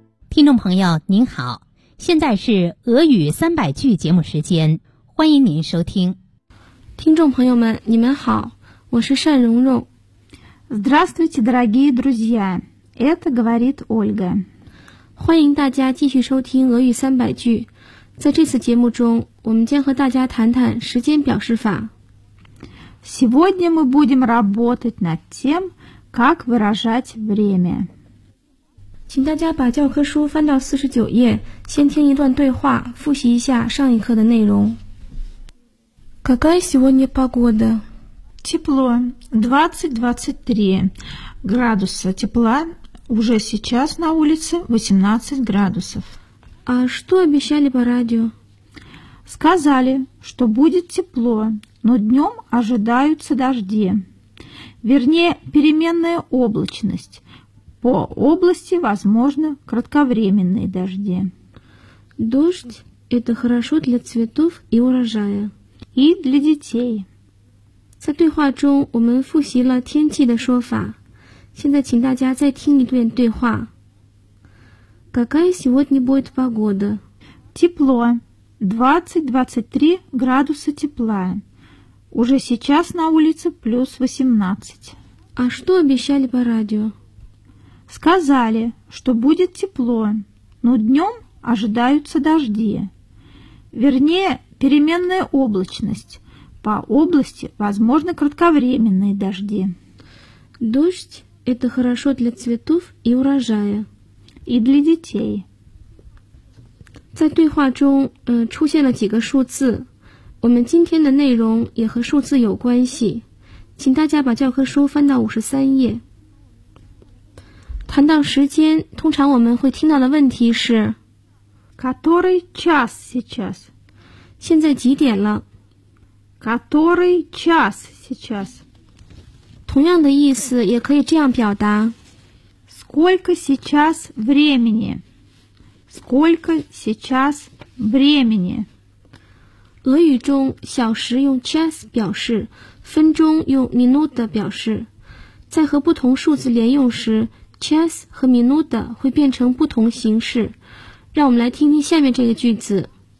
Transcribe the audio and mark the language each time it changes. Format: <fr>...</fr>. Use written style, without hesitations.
<zh>听众朋友您好，现在是俄语三百句节目时间，欢迎您收听。听众朋友们你们好，我是单蓉蓉。</zh> <ru>Здравствуйте, дорогие друзья, это говорит Ольга.</ru> <zh>欢迎大家继续收听俄语三百句。在这次节目中我们将和大家谈谈时间表示法。</zh> <ru>Сегодня мы будем работать над тем, как выражать время.</ru> <zh>请大家把教科书翻到49页，先听一段对话，复习一下上一课的内容。</zh> <ru>Какая сегодня погода? Тепло, 20-23 градуса тепла. Уже сейчас на улице 18 градусов. А что обещали по радио? Сказали, что будет тепло, но днем ожидаются дожди. Вернее, переменная облачность. По области возможны кратковременные дожди. Дождь – это хорошо для цветов и урожая. И для детей.</ru> <zh>在对话中我们复习了天气的说法。现在请大家再听一遍对话。</zh> <ru>Какая сегодня будет погода? Тепло. 20-23 градуса тепла. Уже сейчас на улице плюс 18. А что обещали по радио? Сказали, что будет тепло, но днем ожидаются дожди. Вернее, переменная облачность. По области возможны кратковременные дожди. Дождь – это хорошо для цветов и урожая. И для детей.</ru> <zh>在对话中出现了几个数字。我们今天的内容也和数字有关系。请大家把教科书翻到53页。谈到时间，通常我们会听到的问题是</zh> <ru>Который час сейчас?</ru> <zh>现在几点了？</zh> <ru>Который час сейчас?</ru> <zh>同样的意思也可以这样表达</zh> <ru>Сколько сейчас времени? Сколько сейчас времени?</ru> <zh>俄语中小时用 час 表示，分钟用 minuta 表示，在和不同数字连用时час 和 минута 会变成不同形式。让我们来听听下面这个句子。</zh>